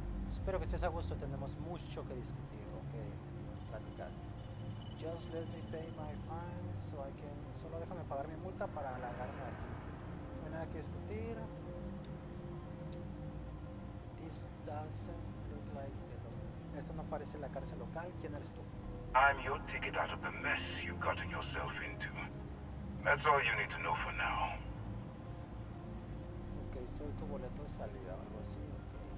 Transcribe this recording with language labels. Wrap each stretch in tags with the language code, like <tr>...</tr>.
<es>Espero que estés a gusto, tenemos mucho que discutir, ok, platicar.</es> <en>Just let me pay my fines so I can...</en> <es>Solo déjame pagar mi multa para largarme de aquí. No hay nada que discutir.</es> <en>This doesn't look like the...</en> <es>Esto no parece la cárcel local. ¿Quién eres tú?</es> <en>I'm your ticket out of the mess you've gotten yourself into. That's all you need to know for now.</en> <es>Ok, soy tu boleto de salida o algo así, ok.</es>